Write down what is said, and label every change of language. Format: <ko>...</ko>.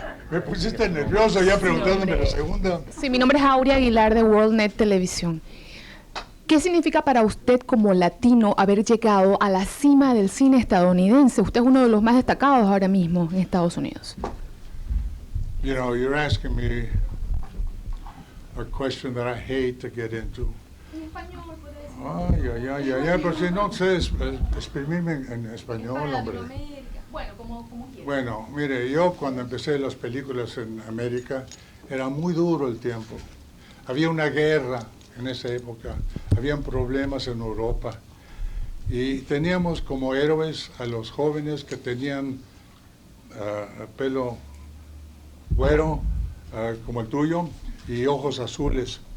<es>Me pusiste nervioso ya preguntándome la segunda. Sí, mi nombre es Aurea Aguilar de WorldNet Televisión. ¿Qué significa para usted como latino haber llegado a la cima del cine estadounidense? Usted es uno de los más destacados ahora mismo en Estados Unidos.</es> <en>You know, you're asking me a question that I hate to get into.</en> <es>En español, puede decir. Ay, pero si no sé exprimirme en español, Para hombre. Latinoamérica. Bueno, como quiera. Bueno, mire, yo cuando empecé las películas en América, era muy duro el tiempo. Había una guerra en esa época, habían problemas en Europa y teníamos como héroes a los jóvenes que tenían pelo güero, como el tuyo, y ojos azules.</es>